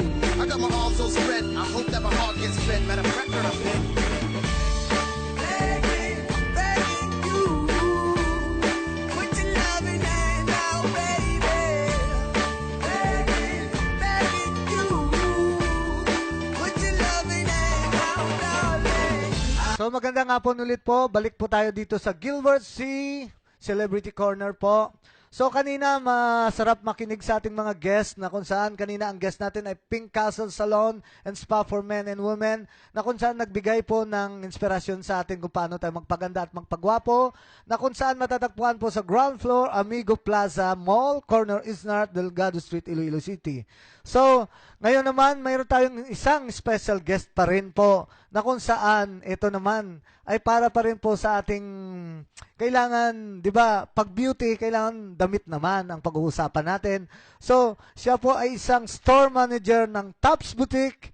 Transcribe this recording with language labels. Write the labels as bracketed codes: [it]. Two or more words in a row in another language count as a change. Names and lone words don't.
[en] I got my arms so spread, I hope that my heart gets fed. Matter of fact, I'm begging, begging you. Put your loving hand out, baby. Begging you. Put your loving hand out, darling. [tl] So magandang hapon ulit po. Balik po tayo dito sa Gilbert C. Celebrity Corner po. So kanina masarap makinig sa ating mga guests na kung saan kanina ang guest natin ay Pink Castle Salon and Spa for Men and Women na kung saan nagbigay po ng inspirasyon sa atin kung paano tayo magpaganda at magpagwapo na kung saan matatagpuan po sa [en] ground floor [tl] Amigo Plaza Mall, corner Isnart, Delgado Street, Iloilo City. So, ngayon naman mayroon tayong isang special guest pa rin po na kung saan ito naman ay para pa rin po sa ating kailangan, di ba, pag beauty, kailangan damit naman ang pag-uusapan natin. So, siya po ay isang [en] store manager [tl] ng Tops Boutique.